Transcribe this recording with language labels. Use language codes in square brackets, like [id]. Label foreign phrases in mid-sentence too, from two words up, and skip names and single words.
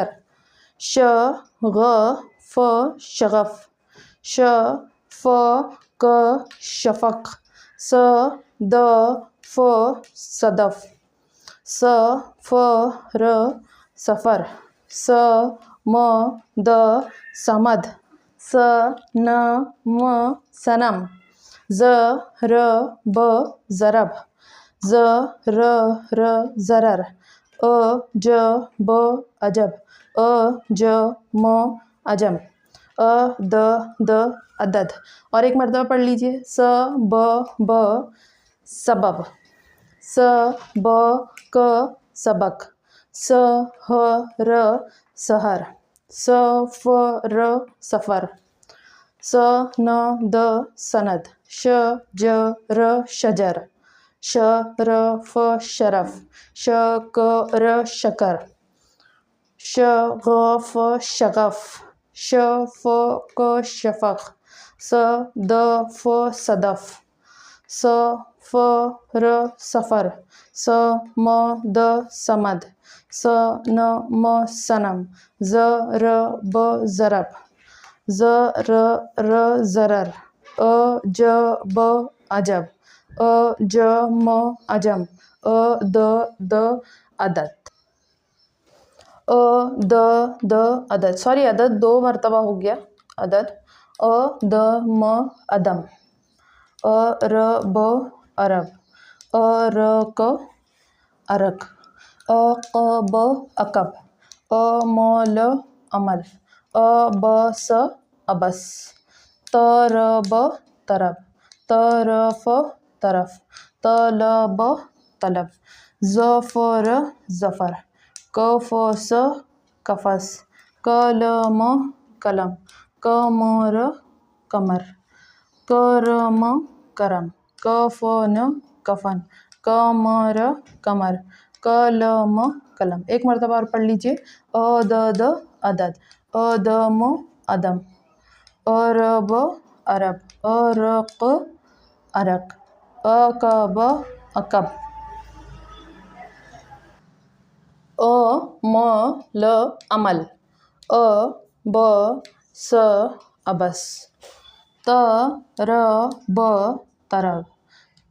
[hi] श ग फ शगफ, श फ क शफक, स द फ सदफ, स फ र सफ़र, स म द समद, स न म सनम, ज र ब ज़रब, ज र ज़रर, अ ज ब अजब, अ ज म अजम, अ द अदद। और एक मरतबा पढ़ लीजिए। स ब सबब, स ब क सबक, स ह र सहर, स फ र सफ़र, स न द सनद, श ज र शजर, श र फ शरफ, श क र शकर, श ग फ शगफ, श फ क शफक, स द फ सदफ, स फ र सफ़र, स म द समद, स न म सनम, ज र ब ज़रब, ज र ज़रर, अ ज ब अजब, अ ज म अजम, अ द अदद, अ द अदद। सॉरी, अदद दो मरतबा हो गया। अदद, अ द म अदम, अ र ब अरब, अ र क अरक, अ क ब अकब, अ म ल अमल, अ ब स अबस, त र ब तरब, त र फ तरफ, त ल ब तलब, ज फ र ज़फ़र, क फ स कफस, क ल म कलम, क म र कमर, क र म करम, क फ न कफन, क म र कमर, क ल म कलम। एक मरतबा और पढ़ लीजिए। अ द अदद, अ द म अदम, अ र ब अरब, अ र क अरक, अ क ब अकब, अ म ल अमल, अ ब स अबस, त र ब तरब, त